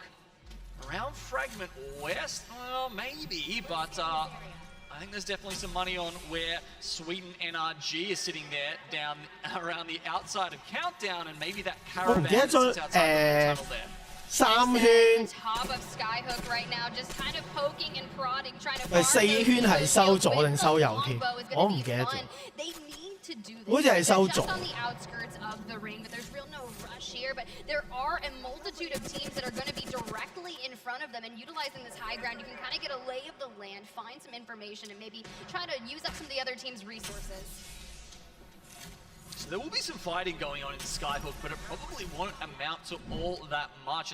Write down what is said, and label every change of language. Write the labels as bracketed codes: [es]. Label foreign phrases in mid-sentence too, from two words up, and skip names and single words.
[en] Around Fragment West, well, maybe, but I think there's definitely some money on where Sweden NRG is sitting there down around the outside of Countdown, and maybe that caravan sits outside the tunnel there. [yue] 3圈 [en] Top of Skyhook right now, just kind of poking and prodding, trying to [yue] 4 圈係收左定收右添？我唔記得咗。好似係收左。 [en] Just on the outskirts of the ring, but there's real no rush here. But there are a multitude of teams that are going to be directly in front of them, and utilizing this high ground, you can kind of get a lay of the land, find some information, and maybe try to use up some of the other team's resources. So there will be some fighting going on in Skyhook, but it probably won't amount to all that much.